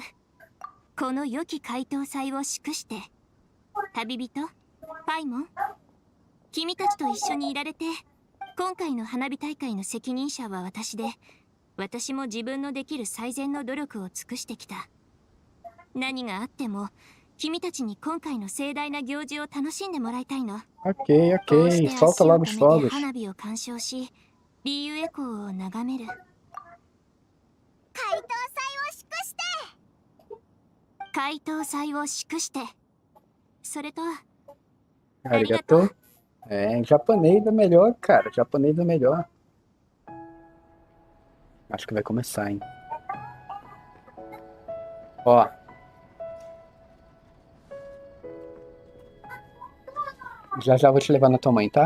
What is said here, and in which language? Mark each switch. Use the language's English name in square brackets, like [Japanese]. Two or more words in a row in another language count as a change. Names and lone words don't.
[Japanese] この良き回答祭を祝して、旅人パイモン、君たちと一緒にいられて、今回の花火大会の責任者は私で、私も自分のできる最善の努力を尽くしてきた。何があっても君たちに今回の盛大な行事を楽しんでもらいたいの。 [Portuguese] Ok, ok. Solta logo os fogos. [Japanese] 花火を鑑賞し、リーユエコーを眺める。回答祭を祝して。回答祭を祝して。それと、 Arigato. [Portuguese] É, japonês é melhor, cara. Japonês é melhor. Acho que vai começar, hein? Ó. Já já vou te levar na tua mãe, tá?